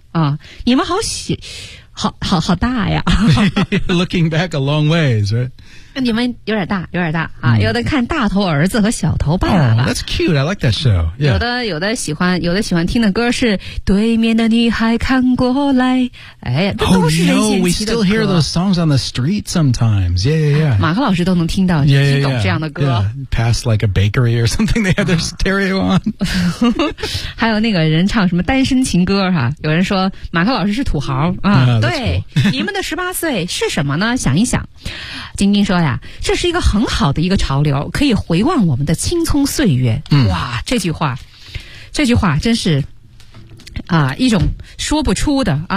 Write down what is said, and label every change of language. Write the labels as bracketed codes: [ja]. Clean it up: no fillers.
[zh] 啊、哦，你们好喜，好大呀 [en] ！Looking back a long ways, right? [zh] 你们有点大啊！ Mm. 有的看《大头儿子》和《小头爸爸》 [en] oh, ，That's cute. I like that show.、Yeah. [zh] 有的喜欢听的歌是《对面的女孩看过来》。哎，这都是任贤齐的歌。 [en] Oh, no, we still hear those songs on the street sometimes. Yeah, yeah, yeah. [zh] 马克老师都能听到，听懂这样的歌。 [en] Yeah, yeah, yeah. Past like a bakery or something, they have their stereo on. [zh] 还有那个人唱什么《单身情歌》哈？有人说马克老师是土豪啊？ [en] Oh, no, [zh] 对， [en] cool. [zh] 你们的十八岁是什么呢？想一想，晶晶说呀，这是一个很好的一个潮流，可以回望我们的青葱岁月。嗯、哇，这句话真是啊、一种说不出的啊。